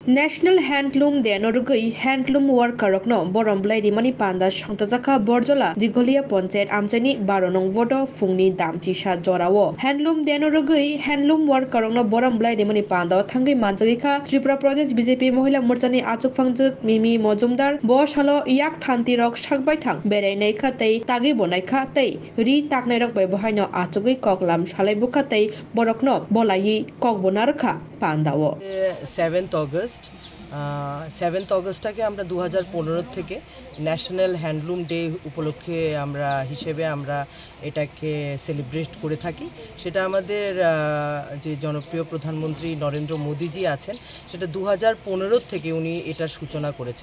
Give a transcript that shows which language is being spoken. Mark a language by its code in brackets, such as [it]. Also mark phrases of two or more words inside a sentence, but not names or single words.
[trp] National Handloom Denorugui Handloom Workerokno Boromblai Rimani Panda Shantazaka Borjola Digolia Ponchet Amjani Baronong Vodo Fungni Damchisha Jorawo Handloom Denorugui Handloom Workerokno Boromblai Rimani Panda Tangi Manjalika Tripura Pradesh BJP Mohila Murjani Achuk Fangjuk Mimi Mojumdar Boshalo Yak Thanti Rok Shakbaitang Bere Naika Tei Tagi Bonaika Tei Ri Taknerok Bebohino Achugui Koklam Shalebuka Tei Borokno Bolayi Kokbonarka Pandawo [bn] 7th August 7th অগস্টটাকে আমরা 2015 থেকে ন্যাশনাল হ্যান্ডলুম ডে উপলক্ষে আমরা এটাকে সেলিব্রেট করে থাকি। সেটা আমাদের যে জনপ্রিয় প্রধানমন্ত্রী নরেন্দ্র মোদীজি আছেন, সেটা 2015 থেকে উনি এটার সূচনা করেছেন।